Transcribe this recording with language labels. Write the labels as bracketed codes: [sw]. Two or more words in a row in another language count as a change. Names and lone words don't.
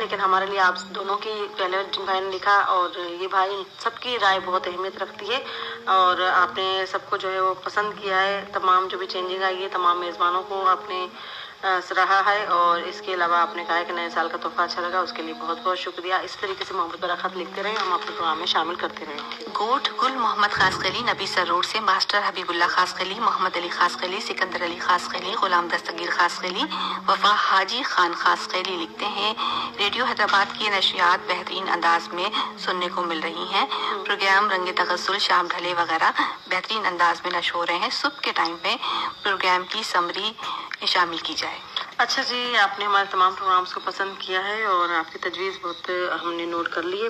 [ur] لیکن ہمارے لیے آپ دونوں کی پہلے جن بھائی نے لکھا اور یہ بھائی سب کی رائے بہت اہمیت رکھتی ہے اور آپ نے سب کو جو ہے وہ پسند کیا ہے. تمام جو بھی چینجنگ آئی ہے تمام میزبانوں کو آپ نے سراہا ہے اور اس کے علاوہ آپ نے کہا ہے کہ نئے سال کا تحفہ اچھا لگا، اس کے لیے بہت بہت شکریہ. اس طریقے سے محبت برا خط لکھتے رہیں، ہم اپنے پروگرام میں شامل کرتے رہیں گے. گوٹ گل محمد خاص خیلی نبی سر روڈ سے ماسٹر حبیب اللہ خاص خیلی، محمد علی خاص خیلی، سکندر علی خاص خیلی، غلام دستگیر خاص خیلی، وفا حاجی خان خاص خیلی لکھتے ہیں ریڈیو حیدرآباد کی نشریات بہترین انداز میں سننے کو مل رہی ہیں. پروگرام رنگ تغسل، شام ڈھلے وغیرہ بہترین انداز میں نشر ہو رہے ہیں. صبح کے ٹائم پہ پروگرام کی سمری شامل کی جائے. اچھا جی، آپ نے ہمارے تمام پروگرامز کو پسند کیا ہے اور آپ کی تجویز بہت ہم نے نوٹ کر لی ہے.